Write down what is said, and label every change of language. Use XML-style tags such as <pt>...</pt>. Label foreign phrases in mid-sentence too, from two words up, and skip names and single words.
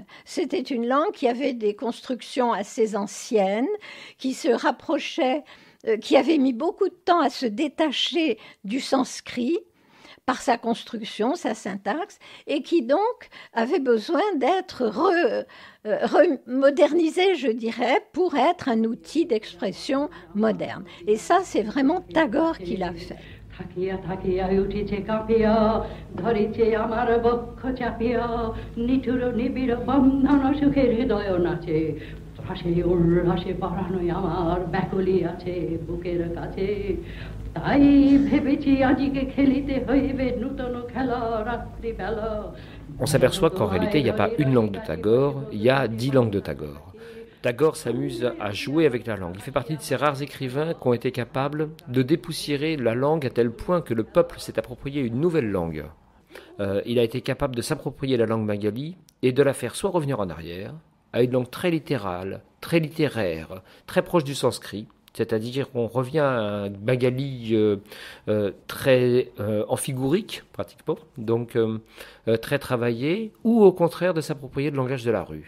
<fr>C'était une langue qui avait des constructions assez anciennes, qui se rapprochaient, qui avait mis beaucoup de temps à se détacher du sanskrit, par sa construction, sa syntaxe, et qui donc avait besoin d'être modernisé, je dirais, pour être un outil d'expression moderne. Et ça, c'est vraiment Tagore qui l'a fait.</fr> <bn>থাকিয়া থাকিয়া উঠিছে কাঁপিয়া ধরিছে আমার বক্ষ চাপিয়া নিঠুর নিবিড় বন্ধন সুখের হৃদয় নাচে হাসে উল্লাসে পরানো আমার ব্যাকুলি আছে বুকের কাছে তাই ভেবেছি আজকে খেলিতে হইবে নূতন খেলা রাত্রিবেলা.</bn> <fr>On s'aperçoit qu'en réalité, il n'y a pas une langue de Tagore, il y a 10 langues de Tagore. Tagore s'amuse à jouer avec la langue. Il fait partie de ces rares écrivains qui ont été capables de dépoussiérer la langue à tel point que le peuple s'est approprié une nouvelle langue. Il a été capable de s'approprier la langue bengali et de la faire soit revenir en arrière, à une langue très littérale, très littéraire, très proche du sanskrit, c'est-à-dire qu'on revient à un bengali très amphigorique, pratiquement, donc très travaillé, ou au contraire de s'approprier le langage de la rue.</fr>